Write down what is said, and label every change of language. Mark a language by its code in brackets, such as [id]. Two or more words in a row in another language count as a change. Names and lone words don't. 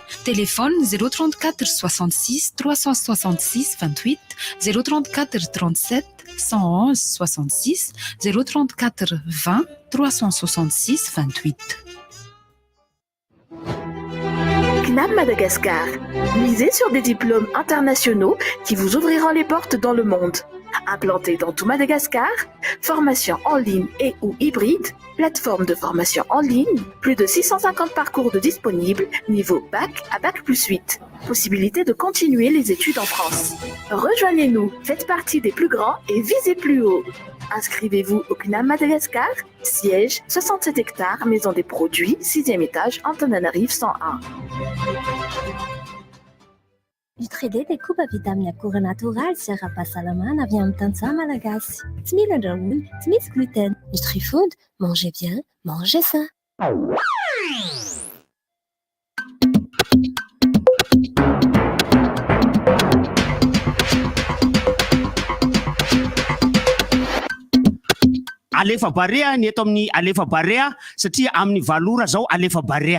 [fr] Téléphone 034 66 366 28 034 37 111 66 034 20 366 28. CNAM Madagascar. Misez sur des diplômes internationaux qui vous ouvriront les portes dans le monde. Implanté dans tout Madagascar, formation en ligne et ou hybride, plateforme de formation en ligne, plus de 650 parcours de disponibles, niveau bac à bac plus 8. Possibilité de continuer les études en France. Rejoignez-nous, faites partie des plus grands et visez plus haut. Inscrivez-vous au CNAM Madagascar, siège 67 hectares, maison des produits, 6e étage, Antananarivo 101. [mg] Utredet dia koba vita amin'ny akora natoraly sy ara-pahasalamana avy amin'ny tantsaha malagasy. Tsy mila andrahoina, tsy misy gluten. [fr] Nutrifood, mangez bien, mangez sain. [mg] Alefa Barea ny eto amin'ny Alefa Barea satria amin'ny valora zao Alefa Barea.